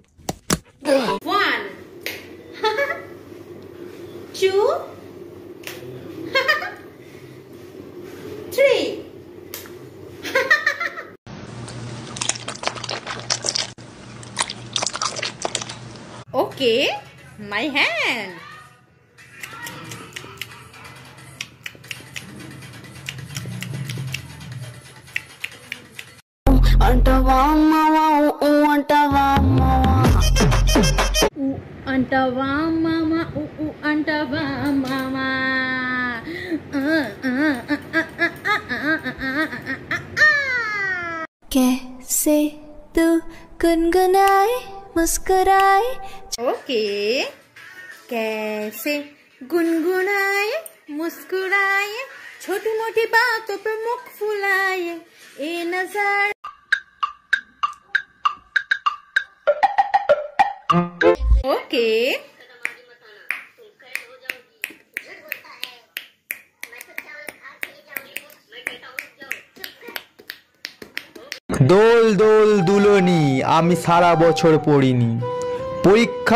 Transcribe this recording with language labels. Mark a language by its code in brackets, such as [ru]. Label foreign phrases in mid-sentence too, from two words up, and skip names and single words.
[en] 1, 2, 3. Okay, my hand. [te] Antava mama, antava mama. Antava mama, antava mama. [hi] कैसे तू गुनगुनाए मुस्कुराए. Okay, कैसे गुनगुनाए मुस्कुराए छोटी मोटी बातों पे मुख फुलाए ए नजर. [en] Okay. [bn] দোল দোল দুলনি আমি সারা বছর পড়িনি পরীক্ষা.